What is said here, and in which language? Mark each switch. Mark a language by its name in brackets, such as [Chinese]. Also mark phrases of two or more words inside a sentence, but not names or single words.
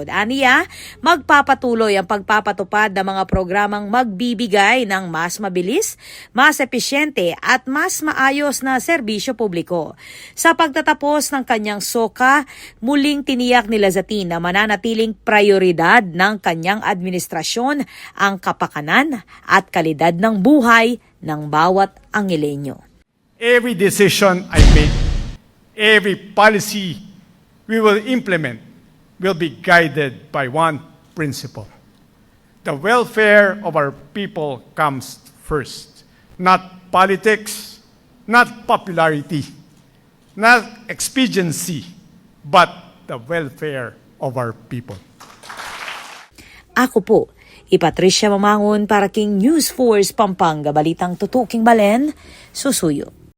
[Filipino] Aniya, magpapatuloy ang pagpapatupad ng mga programang magbibigay ng mas mabilis, mas epesyente at mas maayos na serbisyo publiko. Sa pagtatapos ng kanyang soka, muling tiniyak ni Lazatin na mananatiling prioridad ng kanyang administrasyon ang kapakanan at kalidad ng buhay ng bawat Angeleño. [English] Every decision I make, every policy we will implement will be guided by one principle. The welfare of our people comes first. Not politics, not popularity, not expediency, but the welfare of our people. [Filipino] Ako po, [Pampanga] Patricia Mamangon para King News Force Pampanga, Balitang Tutuking Balen, Susuyo.